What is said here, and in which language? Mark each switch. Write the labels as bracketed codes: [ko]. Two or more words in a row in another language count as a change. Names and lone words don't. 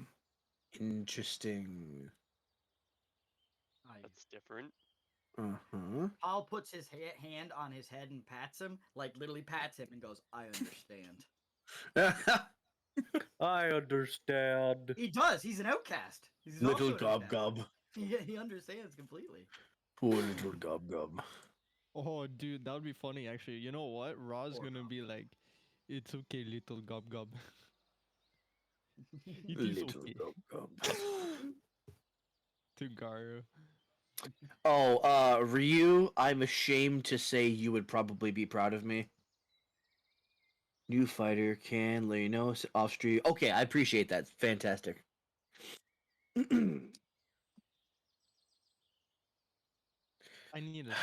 [en] Interesting. That's different. Uh-huh. Paul puts his hand on his head and pats him, like literally pats him and goes, "I understand." I understand. He does. He's an outcast. He's Little also an gob outcast. gob. He understands completely. Poor little gob gob. Oh, dude, that would be funny actually. You know what? Ra's Poor gonna Gob be Gob. like, "It's okay, little gob gob. It is Little okay." gob gob. To Garu. Oh, Ryu, I'm ashamed to say you would probably be proud of me. New fighter can Leno off street. Okay, I appreciate that. Fantastic. I need a.